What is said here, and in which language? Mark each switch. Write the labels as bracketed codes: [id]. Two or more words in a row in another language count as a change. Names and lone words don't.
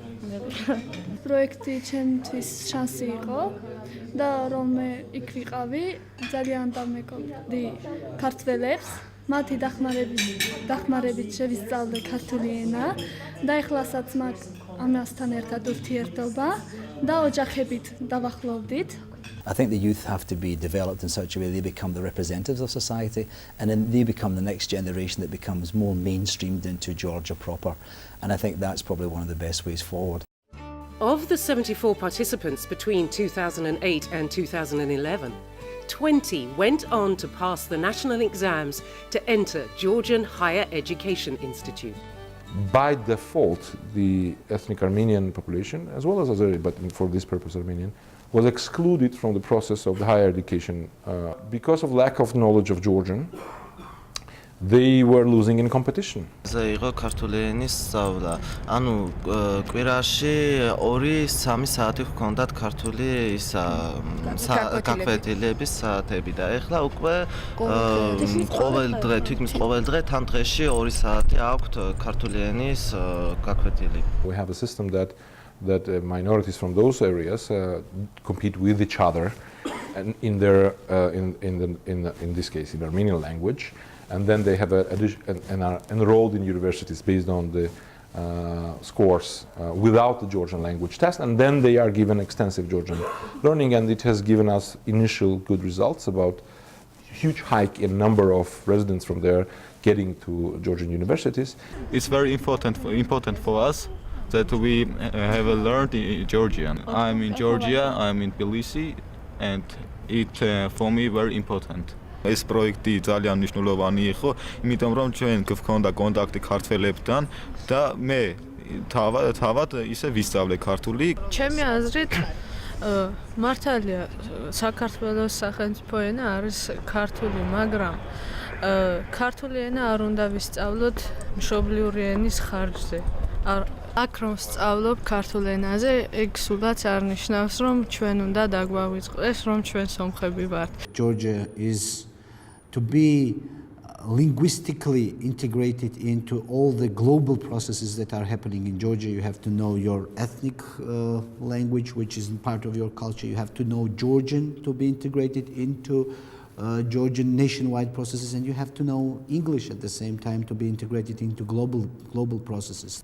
[ka] პროექტი ჩემთვის შანსი იყო და რომ მე იქ ვიყავი, ძალიან დამეკოდი ქართველებს, მათი დახმარებით შევისწავლე ქართული ენა და ეხლასაც მაგ ამასთან ერთად ურთიერთობა და ოჯახებით დავახლოვდით. [en] I think the youth have to be developed in such a way they become the representatives of society, and then they become the next generation that becomes more mainstreamed into Georgia proper. And I think that's probably one of the best ways forward. Of the 74 participants between 2008 and 2011, 20 went on to pass the national exams to enter Georgian Higher Education Institute. By default, the ethnic Armenian population, as well as Azeri, but for this purpose Armenian, was excluded from the process of the higher education. Because of lack of knowledge of Georgian, they were losing in competition. [ka] იყო ქართული ენის სწავლა. ანუ კვირაში 2-3 საათი ჰქონდათ ქართული ისა გაკვეთილების საათები და ეხლა უკვე ყოველ დღე, თითქმის ყოველ დღე თან დღეში 2 საათი აქვთ ქართული ენის გაკვეთილი. [en] We have a system that minorities from those areas compete with each other and in their in this case in Armenian language, and then they have and are enrolled in universities based on the scores without the Georgian language test, and then they are given extensive Georgian learning, and it has given us initial good results about huge hike in number of residents from there getting to Georgian universities. It's very important for us that we have learned Georgian. I'm in Georgia, I'm in Tbilisi, and it for me very important. [ka] ეს პროექტი ძალიან მნიშვნელოვანი იყო, იმიტომ რომ ჩვენ გვქონდა კონტაქტი ქართველებთან და მე თავად ისე ვისწავლე ქართული. ჩემი აზრით მართალია საქართველოს სახელმწიფო ენა არის ქართული, მაგრამ ქართული ენა არ უნდა ვისწავლოთ მშობლიური ენის ხარჯზე. აქ რომ სწავლობ ქართულ ენაზე, ეგ სულაც არ ნიშნავს, რომ ჩვენ უნდა დაგვავიწყდეს, რომ ჩვენ სომხები ვართ. [en] Georgia is to be linguistically integrated into all the global processes that are happening in Georgia. You have to know your ethnic language, which is part of your culture. You have to know Georgian to be integrated into Georgian nationwide processes, and you have to know English at the same time to be integrated into global processes.